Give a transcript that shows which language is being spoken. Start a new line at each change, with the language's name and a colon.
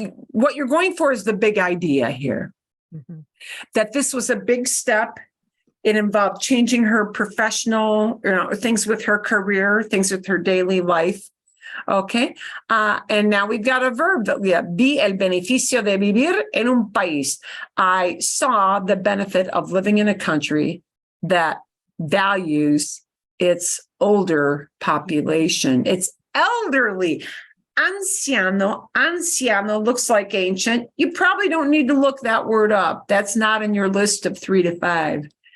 English: What you're going for is the big idea here. Mhm. That this was a big step. It involved changing her professional, things with her career, things with her daily life. Okay. And now we've got a verb that we have.
Spanish: Vi el beneficio de vivir en un país.
English: I saw the benefit of living in a country that values its older population. It's elderly. Anciano looks like ancient. You probably don't need to look that word up. That's not in your list of 3 to 5.